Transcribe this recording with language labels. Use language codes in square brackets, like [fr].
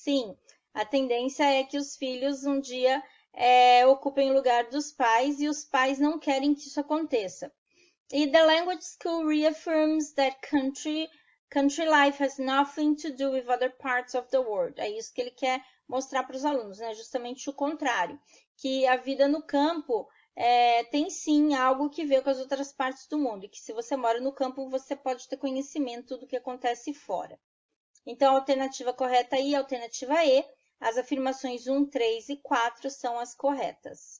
[pt] Sim, a tendência é que os filhos um dia ocupem o lugar dos pais e os pais não querem que isso aconteça. [en] E the language school reaffirms that country life has nothing to do with other parts of the world. [pt] É isso que ele quer mostrar para os alunos, né? Justamente o contrário, que a vida no campo tem sim algo que ver com as outras partes do mundo, e que se você mora no campo, você pode ter conhecimento do que acontece fora. Então, a alternativa correta aí, a alternativa E, as afirmações 1, 3 e 4 são as corretas.